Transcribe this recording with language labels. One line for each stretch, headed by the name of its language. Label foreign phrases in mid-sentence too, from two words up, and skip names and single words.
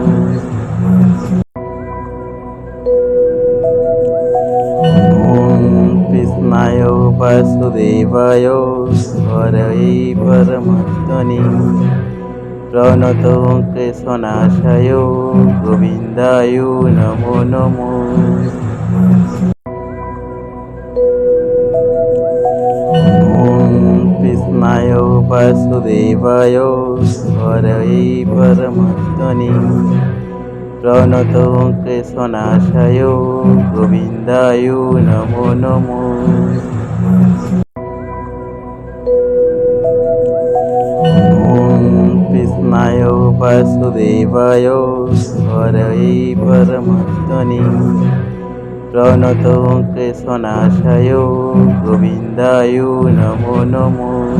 Sanskrit: कृष्णाय वासुदेवाय हरये परमात्मने प्रणतो क्लेशनाशाय गोविन्दाय नमो नमो। कृष्णाय वासुदेवाय हरये परमात्मने প্রণত ক্লেশনাশায় গোবিন্দায় নমো নমো। ওম কৃষ্ণায় বাসুদেবায় হরয়ে পরমাত্মনে প্রণত ক্লেশনাশায় গোবিন্দায় নমো নমো।